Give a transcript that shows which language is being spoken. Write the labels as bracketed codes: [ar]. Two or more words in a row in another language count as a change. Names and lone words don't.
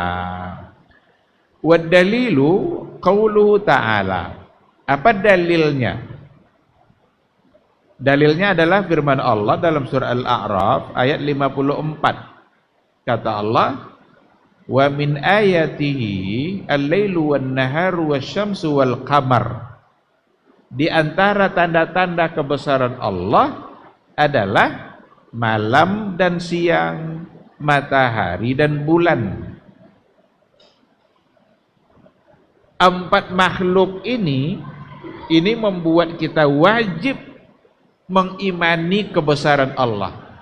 [ar] والدليل قوله تعالى. [id] Apa dalilnya? Dalilnya adalah firman Allah dalam surah Al-A'raf ayat 54. Kata Allah, [ar] ومن آياته الليل والنهار والشمس والقمر. [id] Di antara tanda-tanda kebesaran Allah adalah malam dan siang, matahari dan bulan. 4 makhluk ini membuat kita wajib mengimani kebesaran Allah.